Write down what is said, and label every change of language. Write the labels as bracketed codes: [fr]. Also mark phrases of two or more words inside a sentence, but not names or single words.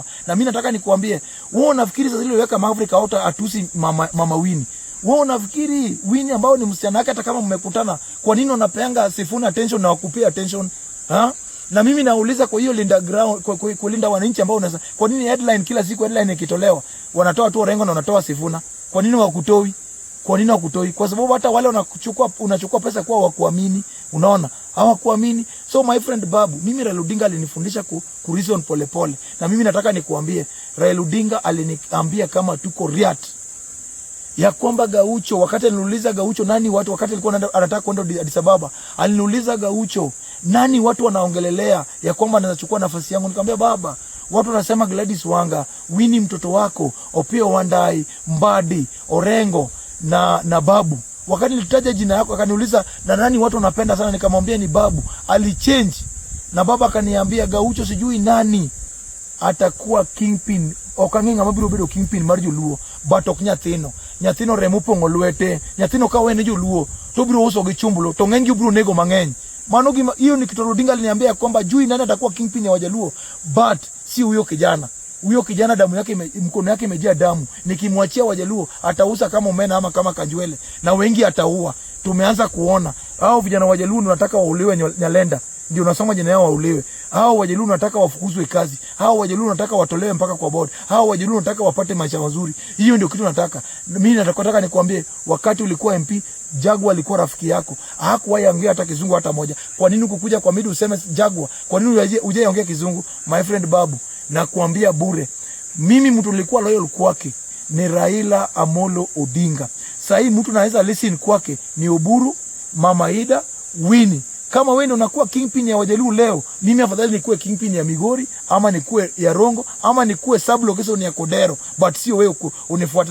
[sw] Na mimi nataka nikuambie, wewe unafikiri sasa ile weka Maverick out atusi mama Winnie, wewe unafikiri Winnie ambao ni msichana wake, hata kama mmekutana, kwa nini unapeanga Sifuna attention na wakupea attention? Na mimi nauliza, kwa hiyo linda ground, kulinda wananchi ambao unaweza, kwa nini headline kila siku headline ikitolewa wanatoa tu Orengo na wanatoa Sifuna? Kwa nini wakutoi? Kwa nini wakutoi? Kwa sababu hata wale unachukua pesa kwa wakuamini. Unaona, hawakuamini. So [en] my friend [sw] babu, mimi Raila Odinga alinifundisha ku reason pole. Na mimi nataka nikuambie, Raila Odinga aliniambia kama tuko riat ya kwamba Gaucho, wakati aliniuliza Gaucho nani watu, wakati alikuwa anataka kwenda Addis Ababa, aliniuliza Gaucho nani watu wanaongelelea ya kwamba anaweza chukua nafasi yangu. Nikamwambia baba, watu wanasema Gladys Wanga, Winnie mtoto wako, Opiyo Wandayi, Mbadi, Orengo na babu. Wakati nilitaja jina yako akaniuliza na nani watu wanapenda sana, nikamwambia ni babu. Alichange na baba akaniambia Gaucho sijui nani atakuwa kingpin, [luo] okanginga mabiro bedo kingpin mar Joluo, but ok nyathino remo pongo lwete, nyathino ka wene Joluo to biro uso gi chumbulo to ng'eny biro nego mang'eny. Mano gima [sw] hiyo ni kitu Odinga aliniambia kwamba jui nani atakuwa kingpin ya Wajaluo, but si huyo kijana. Huyo kijana damu yake mkono yake imejaa damu. Nikimwachia Wajaluo atauza kama umena ama kama kanjwele, na wengi ataua. Tumeanza kuona hao vijana Wajaluo wanataka wauliwe Nyalenda, ndio unasoma jina yao wauliwe. Hao Wajaluo wanataka wafukuzwe kazi. Hao Wajaluo wanataka watolewe mpaka kwa board. Hao Wajaluo wanataka wapate maisha mazuri. Hiyo ndio kitu nataka. Mimi nataka nikwambie, wakati ulikuwa MP, Jagwa alikuwa rafiki yako. Hakuwahi ongea hata kizungu hata moja. Kwa nini ukukuja kwa midi useme Jagwa? Kwa nini uje ongea kizungu? [en] My friend [sw] babu, na kuambia bure, mimi mtu nilikuwa loyal kwake ni Raila Amolo Odinga. Sasa hii mtu naweza listen kwake ni Oburu, Mama Ida, Winnie. Kama wewe unakuwa kingpin ya Wajaluo leo, mimi afadhali nikuwe kingpin ya Migori, ama nikuwe ya Rongo, ama nikuwe [en] sub location [sw] ya Kodero, but sio wewe unifuata.